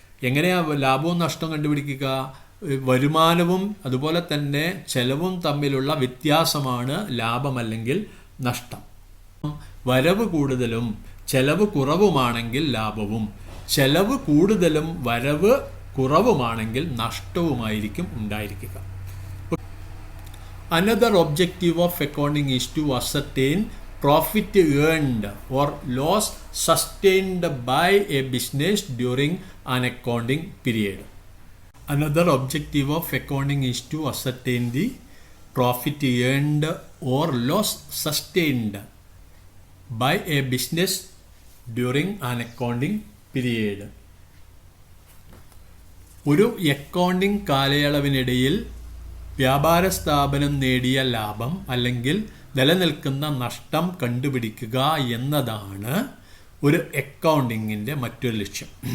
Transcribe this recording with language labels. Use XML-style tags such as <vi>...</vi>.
<ml>എങ്ങനെയാണ് ലാഭവും നഷ്ടവും കണ്ടുപിടിക്കുക? വരുമാനവും അതുപോലെ തന്നെ ചെലവും തമ്മിലുള്ള വ്യത്യാസമാണ് ലാഭമല്ലെങ്കിൽ നഷ്ടം. വരവ് കൂടുതലും ചെലവ് കുറവുമാണെങ്കിൽ ലാഭവും, ചെലവ് കൂടുതലും വരവ് കുറവുമാണെങ്കിൽ നഷ്ടവുമായിരിക്കും ഉണ്ടായിരിക്കുക.</ml> <en>Another objective of accounting is to ascertain profit earned or loss sustained by a business during an accounting period. Another objective of accounting is to ascertain the profit earned or loss sustained by a business during an accounting period.</en> <ml>ഒരു accounting കാലയളവിനിടയിൽ വ്യാപാര സ്ഥാപനം നേടിയ ലാഭം അല്ലെങ്കിൽ നിലനിൽക്കുന്ന നഷ്ടം കണ്ടുപിടിക്കുക എന്നതാണ് ഒരു അക്കൗണ്ടിങ്ങിൻ്റെ മറ്റൊരു ലക്ഷ്യം.</ml>